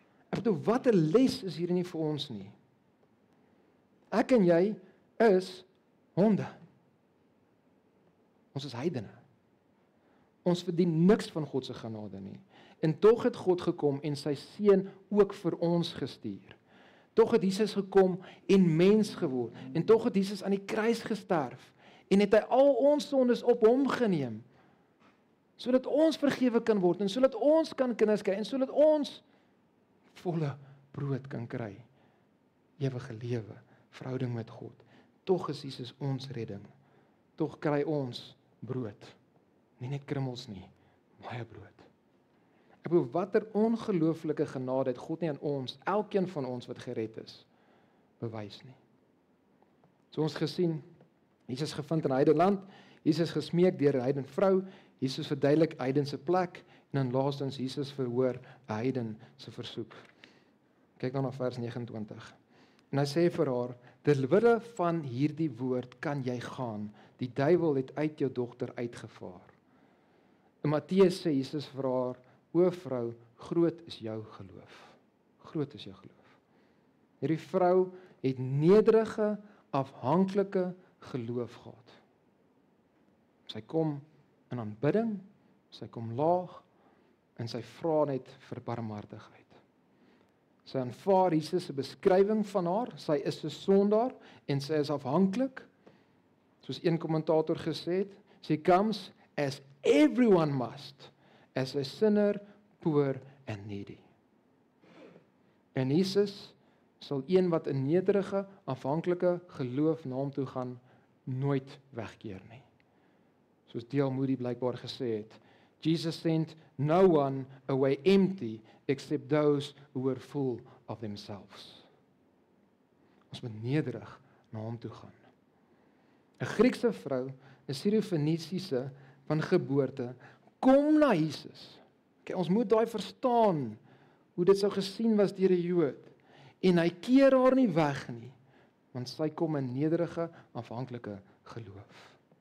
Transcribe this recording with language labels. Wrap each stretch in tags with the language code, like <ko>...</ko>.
<af>Ek bedoel, wat 'n les is hier nie vir ons nie. Ek en jy is honde. Ons is heidene. Ons verdien niks van God se genade nie. En tog het God gekom en sy seun ook vir ons gestuur. Tog het Jesus gekom en mens geword. En tog het Jesus aan die kruis gesterf. En het hy al ons sondes op hom geneem. Sodat ons vergewe kan word. En sodat ons kan kinders kry. En sodat ons volle brood kan kry. Ewige lewe. Verhouding met God. Tog is Jesus ons redding. Tog kry ons brood. Nie net krummels nie, baie brood. Ek bedoel, watter ongelooflike genade het God nie aan ons, elkeen van ons wat gered is, bewys nie. So ons gesien, Jesus gevind in 'n heidenland, Jesus gesmeek deur 'n heiden vrou, Jesus verduidelik heiden se plek, en dan laastens Jesus verhoor 'n heiden se versoek. Kyk dan na vers 29. En hy sê vir haar, Terwille van hierdie woord kan jy gaan. Die duiwel het uit jou dogter uitgevaar. In Matteus sê Jesus vir haar, o vrou, groot is jou geloof. Groot is jou geloof. Hierdie vrou het nederige, afhanklike geloof gehad. Sy kom in aanbidding, sy kom laag, en sy vra net vir barmhartigheid. Sy aanvaar Jesus se beskrywing van haar, sy is 'n sondaar, en sy is afhanklik, soos een kommentator gesê het,</af> <en>she comes as everyone must, as a sinner, poor and needy.</en> <af>En Jesus sal een wat in nederige, afhanklike geloof na hom toe gaan, nooit wegkeer nie. Soos D.L.</af> <en>Moody</en> <af>blykbaar gesê het,</af> <en>Jesus sent no one away empty except those who were full of themselves.</en> <af>Ons moet nederig na hom toe gaan. 'n Griekse vrou, 'n Siro-Fenisiese van geboorte, kom na Jesus. Okay, ons moet daai verstaan, hoe dit sou gesien was deur 'n Jood. En hy keer haar nie weg nie, want sy kom in nederige, afhanklike geloof.</af>